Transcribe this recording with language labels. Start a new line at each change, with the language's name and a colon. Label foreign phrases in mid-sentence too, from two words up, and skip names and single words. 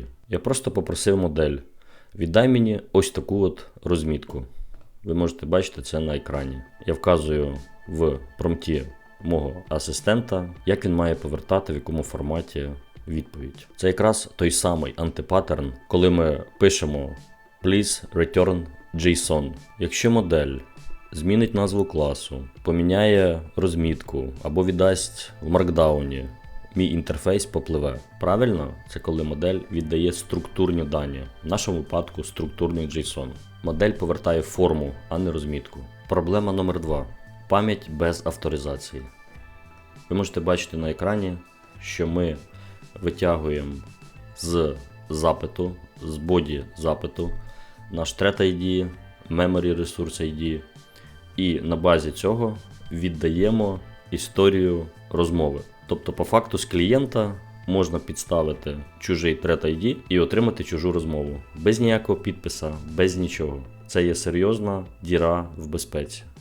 Ukrainian: Я просто попросив модель, віддай мені ось таку от розмітку. Ви можете бачити це на екрані. Я вказую в промпті мого асистента, як він має повертати, в якому форматі відповідь. Це якраз той самий антипаттерн, коли ми пишемо
English: please return JSON.
Ukrainian: Якщо модель змінить назву класу, поміняє розмітку або віддасть в маркдауні, мій інтерфейс попливе. Правильно? Це коли модель віддає структурні дані, в нашому випадку структурний JSON. Модель повертає форму, а не розмітку. Проблема номер 2. Пам'ять без авторизації. Ви можете бачити на екрані, що ми витягуємо з запиту, з боді запиту, наш
English: thread ID, memory resource ID,
Ukrainian: і на базі цього віддаємо історію розмови. Тобто, по факту, з клієнта можна підставити чужий
English: thread ID
Ukrainian: і отримати чужу розмову. Без ніякого підписа, без нічого. Це є серйозна діра в безпеці.